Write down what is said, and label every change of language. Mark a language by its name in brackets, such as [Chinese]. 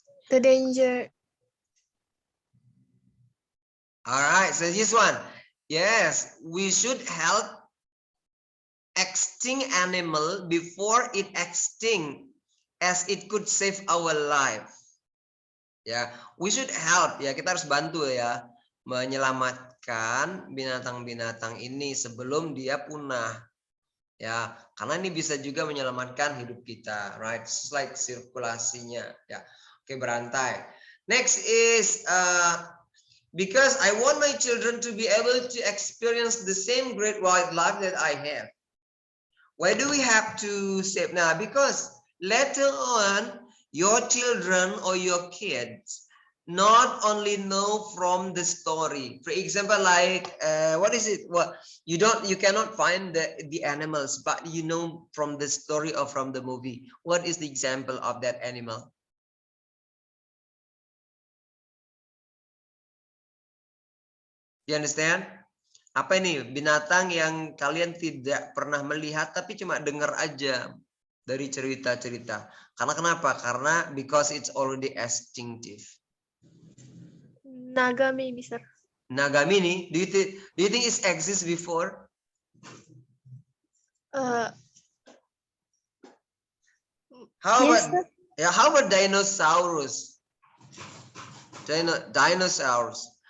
[English] The danger. All right, so this one. Yes, we should help extinct animal before it extinct, as it could save our life. [Indonesian] Ya, [English] we should help, [Indonesian] ya, kita harus bantu ya menyelamatkan binatang-binatang ini sebelum dia punah. Ya, karena ini bisa juga menyelamatkan hidup kita, [English] right? It's like [Indonesian] sirkulasinya, ya. Oke, berantai. [English] Next is because I want my children to be able to experience the same great wildlife that I have. Why do we have to save now? Because later on, your children or your kids not only know from the story. For example, like what is it? Well, you cannot find the animals, but you know from the story or from the movie. What is the example of that animal? You understand? [Indonesian] Apa ini? Binatang yang kalian tidak pernah melihat tapi cuma dengar aja dari cerita-cerita. Karena kenapa? Karena [English] because it's already extinctive. Naga maybe, sir. Naga mini, do you think it exists before? How Yes, about how about dinosaurus? Dinosaurs.